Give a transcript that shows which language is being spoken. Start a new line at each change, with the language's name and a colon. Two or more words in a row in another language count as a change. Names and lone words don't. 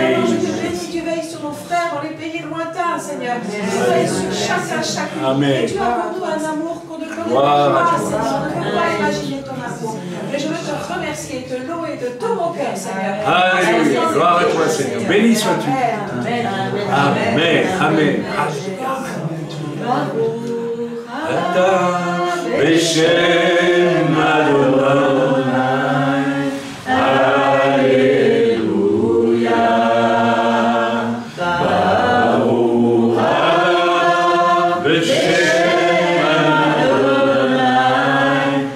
French: Je te bénis, tu veilles sur nos frères dans les pays lointains, Seigneur. Tu veilles sur chacune. Amen. Et tu as pour nous un amour qu'on ne connaît pas, Seigneur. On ne peut pas imaginer ton amour. Mais je veux te remercier, te louer de tout mon cœur, Seigneur. Alléluia. Gloire à toi, Seigneur. Béni sois-tu. Amen. Amen. Amen.
Hebrew: בשם אדוני.
French: Alléluia.
Hebrew: ברוך הבא בשם אדוני.